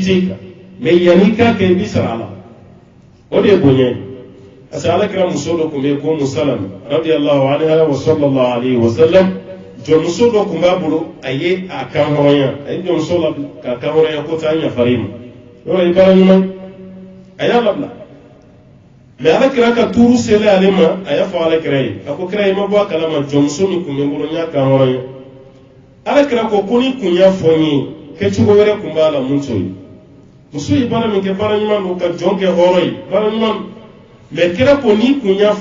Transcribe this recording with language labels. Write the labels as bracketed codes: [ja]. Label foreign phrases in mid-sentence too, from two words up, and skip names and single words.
[bm] t'i kan mais yanni i k'a kɛ i b'i sara a la o de ye bonya ye [fr] parce que [bm] ala kɛra muso dɔ tun bɛ yen ko Musalama [ar] رضي الله عنها وصلى الله عليه وسلم [bm] jɔnmuso dɔ tun b'a bolo a ye a kan hɔrɔnya a ye jɔnmuso la k'a kan hɔrɔnya ko taa ɲafari ma yɔrɔ ye baara ɲuman a y'a labila mais ala kɛra ka tuuru sele ale ma a y'a fɔ ala kɛra ye a ko kɛra ye ma bɔ a kalama jɔnmuso min tun bɛ n bolo n y'a kan hɔrɔnya ala kɛra ko ni kun y'a fɔ n ye kɛcogo wɛrɛ tun b'a la mun t'o ye muso ye baara min kɛ baara ɲuman don ka jɔn kɛ hɔrɔn ye baara ɲuman mais kɛra ko ni kun y'a